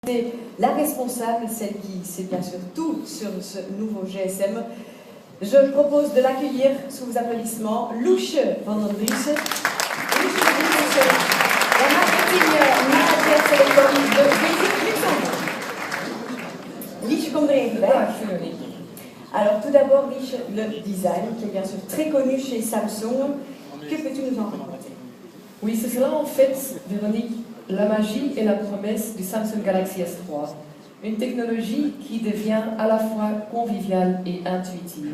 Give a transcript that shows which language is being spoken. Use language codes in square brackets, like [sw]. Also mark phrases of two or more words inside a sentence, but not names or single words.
[fr] C'est la responsable, celle qui sait bien sûr tout sur ce nouveau GSM. Je propose de l'accueillir sous vos applaudissements, Loesje van den Driessen. Loesje van den Driessen, la [en] marketing manager [fr] telecom de Belgique Luxembourg. [nl] Liesje, kom er even bij. [fr] Alors tout d'abord, Liesje, le design, qui est bien sûr très connu chez Samsung. Que peux-tu nous en raconter? Oui, c'est cela en fait, Véronique, la magie et la promesse du Samsung Galaxy S3. Une technologie qui devient à la fois conviviale et intuitive.